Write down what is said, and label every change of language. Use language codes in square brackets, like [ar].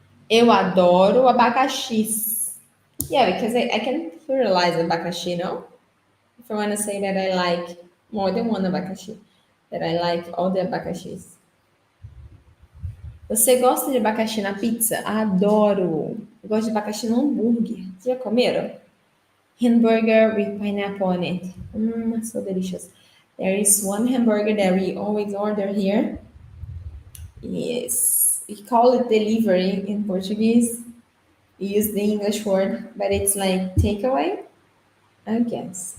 [pt] Eu adoro abacaxis. [en] Yeah, because I can pluralize abacaxi, no? If I want to say that I like more than one abacaxi, that I like all the abacaxis. [pt] Você gosta de abacaxi na pizza? Adoro. Eu gosto de abacaxi no hambúrguer. Já comeram? [en] Hamburger with pineapple on it. So delicious. There is one hamburger that we always order here. Yes. We call it delivery in Portuguese. We use the English word, but it's like takeaway. I guess.